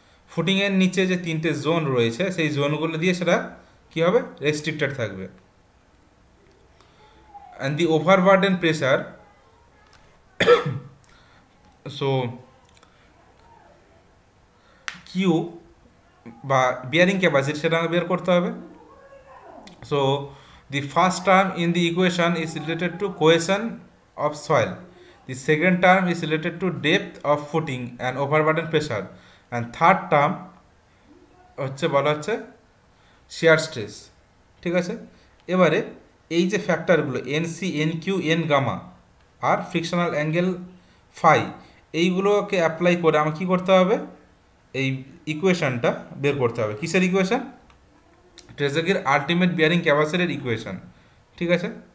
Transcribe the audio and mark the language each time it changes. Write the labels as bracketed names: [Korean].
[Bangla] ফুটিংয়ের নিচে যে 3টে জোন রয়েছে সেই জোনগুলো দিয়ে সেটা কী হবে, রেস্ট্রিক্টেড থাকবে। [English] and the overburden pressure, [Bangla] so Q বা বিয়ারিং ক্যাপাসিটি সেটা বের করতে হবে। [English] so the first term in the equation is related to cohesion of soil, the second term is related to depth of footing and overburden pressure, and third term [Bangla] হচ্ছে বলা হচ্ছে [English] shear stress, [Bangla] ঠিক আছে। এবারে এই যে ফ্যাক্টরগুলো এনসি, এনকিউ, এন গামা আর frictional angle phi, এইগুলোকে apply করে আমাকে কী করতে হবে, এই ইকুয়েশনটা বের করতে হবে। কিসের ইকুয়েশন? ট্রেজাগির আলটিমেট বিয়ারিং ক্যাপাসিটির ইকুয়েশন, ঠিক আছে।